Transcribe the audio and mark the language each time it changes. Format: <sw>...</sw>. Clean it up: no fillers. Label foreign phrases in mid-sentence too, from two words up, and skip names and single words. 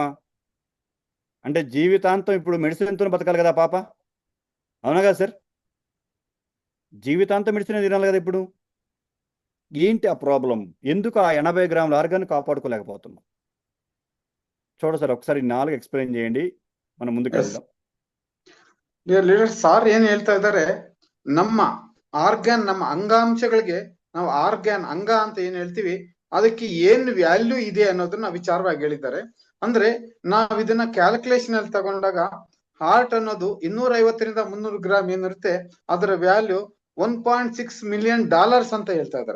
<te>అంటే జీవితాంతం ఇప్పుడు మెడిసిన్తో బతకాలి కదా పాప, అవునా కదా సార్? జీవితాంతం మెడిసిన్ తినాలి కదా. ఇప్పుడు ఏంటి ఆ ప్రాబ్లం? ఎందుకు ఆ 80 గ్రాముల ఆర్గాన్ కాపాడుకోలేకపోతున్నాం? చూడ సార్, ఒకసారి 4 ఎక్స్ప్లెయిన్ చేయండి, మనం ಮುಂದಕ್ಕೆ వెళ్దాం.</te> <en>leader sir</en> <kn>ಏನ್ ಹೇಳ್ತಾ ಇದ್ದಾರೆ, ನಮ್ಮ ಆರ್ಗ್ಯಾನ್, ನಮ್ಮ ಅಂಗಾಂಶಗಳಿಗೆ ನಾವು ಆರ್ಗ್ಯಾನ್, ಅಂಗ ಅಂತ ಏನ್ ಹೇಳ್ತೀವಿ, ಅದಕ್ಕೆ ಏನ್ ವ್ಯಾಲ್ಯೂ ಇದೆ ಅನ್ನೋದನ್ನ ವಿಚಾರವಾಗಿ ಹೇಳಿದ್ದಾರೆ. ಅಂದ್ರೆ ನಾವ್ ಇದನ್ನ ಕ್ಯಾಲ್ಕುಲೇಷನ್ ಅಲ್ಲಿ ತಗೊಂಡಾಗ ಹಾರ್ಟ್ ಅನ್ನೋದು 250ರಿಂದ 300 ಗ್ರಾಮ್ ಏನಿರುತ್ತೆ, ಅದರ ವ್ಯಾಲ್ಯೂ $1.6 ಮಿಲಿಯನ್ ಅಂತ ಹೇಳ್ತಾ ಇದ್ದಾರೆ.</kn>